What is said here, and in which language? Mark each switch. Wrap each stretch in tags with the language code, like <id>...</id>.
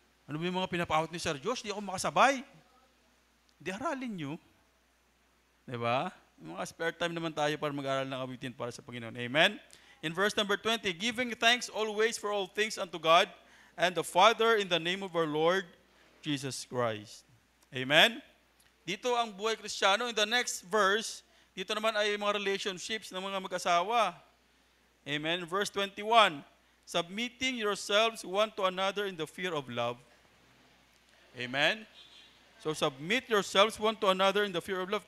<tl>Ano ba yung mga pinapahot ni Sir Josh? Di ako makasabay. Di aralin nyo. Diba? Yung mga spare time naman tayo para mag-aral ng awitin para sa Panginoon.</tl> <en>Amen? In verse number 20, giving thanks always for all things unto God, and the Father in the name of our Lord Jesus Christ. Amen?</en> <tl>Dito ang buhay Kristiyano.</tl> <en>In the next verse,</en> <tl>dito naman ay mga relationships ng mga mag-asawa.</tl> <en>Amen? Verse 21, submitting yourselves one to another in the fear of love. Amen? So submit yourselves one to another in the fear of love.</en>